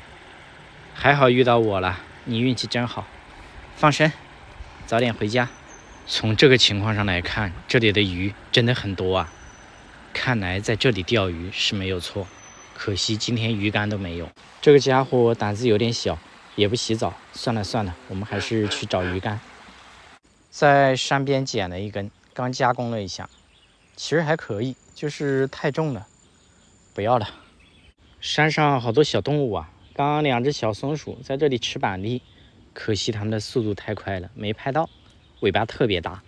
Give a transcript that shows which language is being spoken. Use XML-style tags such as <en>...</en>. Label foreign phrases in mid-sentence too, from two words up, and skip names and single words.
<zh>還好遇到我了，你運氣真好。放生，早點回家。從這個情況上來看，這裡的魚真的很多啊！看來在這裡釣魚是沒有錯，可惜今天魚竿都沒有。這個家伙膽子有點小，也不洗澡。算了算了，我們還是去找魚竿。在山邊撿了一根，剛加工了一下，其實還可以，就是太重了，不要了。山上好多小動物啊，剛刚2只小松鼠在這裡吃板栗，可惜它們的速度太快了，沒拍到，尾巴特別大。</zh>